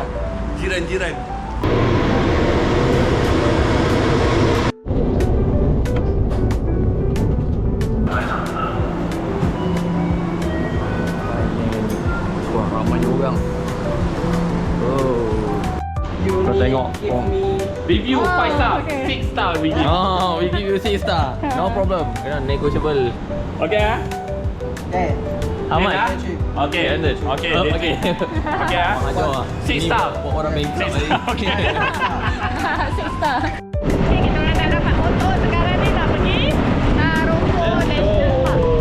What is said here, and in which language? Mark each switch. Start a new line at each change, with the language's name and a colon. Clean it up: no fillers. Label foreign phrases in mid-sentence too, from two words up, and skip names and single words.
Malay: Jiran-jiran. Wah, ramai orang. Oh. Kau tengok. Oh.
English: Review 5 star, okay. 6 star review. Oh, we give you 6 star. No problem. Kena negotiable. Okay ah? How much? Okay. Okay. Okay. Okay. Okay ah?
Malay: Ajar lah.
English: 6 star.
Malay: Buat orang bankrupt tadi.
English: Okay. 6 star.
Malay: Okay, kita orang dah dapat motor. Sekarang ni nak pergi Taroko National Park.